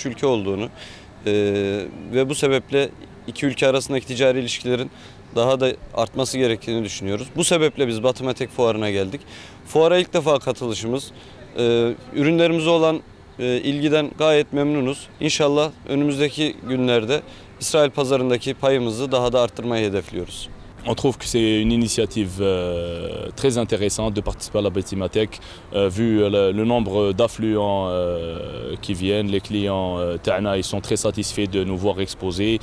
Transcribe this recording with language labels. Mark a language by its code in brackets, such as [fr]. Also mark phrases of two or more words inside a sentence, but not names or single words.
[tr] ülke olduğunu ve bu sebeple iki ülke arasındaki ticari ilişkilerin daha da artması gerektiğini düşünüyoruz. Bu sebeple biz Batımatek Fuarı'na geldik. Fuara ilk defa katılışımız. Ürünlerimize olan ilgiden gayet memnunuz. İnşallah önümüzdeki günlerde İsrail pazarındaki payımızı daha da arttırmayı hedefliyoruz. [fr] On trouve que c'est une initiative très intéressante de participer à la Batimatek, vu le nombre d'affluents qui viennent. Les clients Ta'na, ils sont très satisfaits de nous voir exposer.